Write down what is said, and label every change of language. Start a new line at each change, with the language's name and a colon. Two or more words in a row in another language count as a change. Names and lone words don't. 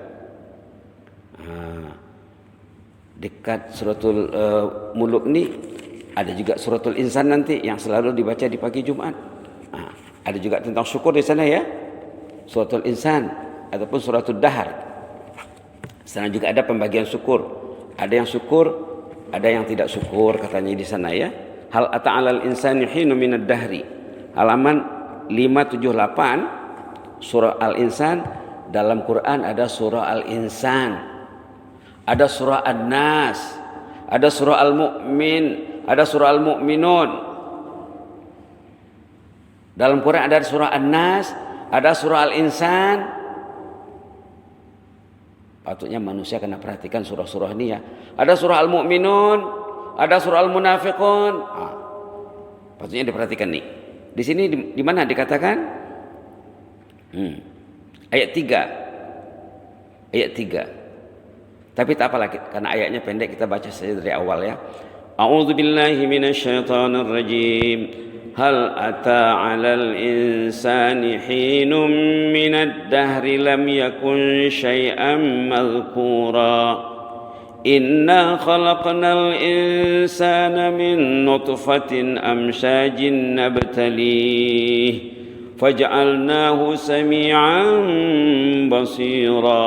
Malay: Dekat suratul Muluk ni ada juga suratul Insan nanti yang selalu dibaca di pagi Jumat. Ada juga tentang syukur di sana ya. Suratul Insan ataupun suratul Dahar. Sana juga ada pembagian syukur. Ada yang syukur, ada yang tidak syukur katanya di sana ya.
Arabic: هل أتى على الإنسان حين من الدهر.
Malay: Halaman 578 surah Al-Insan. Dalam Quran ada surah Al-Insan, ada surah An-Nas, ada surah Al-Mu'min, ada surah Al-Mu'minun. Dalam Quran ada surah An-Nas, ada surah Al-Insan. Patutnya manusia kena perhatikan surah-surah ini ya. Ada surah Al-Mu'minun, ada surah Al-Munafiqun. Patutnya diperhatikan nih. Di sini di mana dikatakan? Ayat 3. Ayat 3. Tapi tak apalah karena ayatnya pendek, kita baca saja dari awal ya.
Arabic: أعوذ بالله من الشيطان الرجيم. هل أتى على الإنسان حين من الدهر لم يكن شيئا مذكورا. إنا خلقنا الإنسان من نطفة أمشاج نبتليه فجعلناه سميعا بصيرا.